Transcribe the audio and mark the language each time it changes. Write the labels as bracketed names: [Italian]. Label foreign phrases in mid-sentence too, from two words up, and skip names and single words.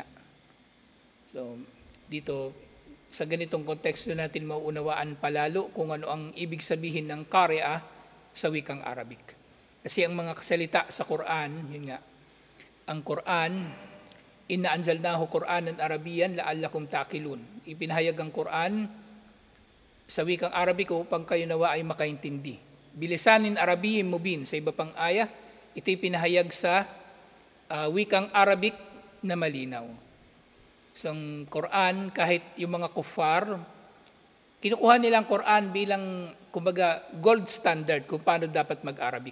[Filipino] So dito sa ganitong konteksto natin mauunawaan palalo kung ano ang ibig sabihin ng qari'ah sa wikang Arabic. Kasi ang mga kasalita sa Quran, yun nga, ang Quran, [Arabic] إنا أنزلناه قرآنا عربيا لعلكم تعقلون. [Filipino] Ipinahayag ang Quran sa wikang Arabic upang kayo nawa ay makaintindi. [Arabic] بلسان عربي مبين, [Filipino] sa iba pang aya, ito ipinahayag sa wikang Arabic na malinaw. Sa Quran, kahit yung mga kuffar, kinukuha nilang Quran bilang, kumbaga, [English] gold standard [Filipino] kung paano dapat mag-Arabic.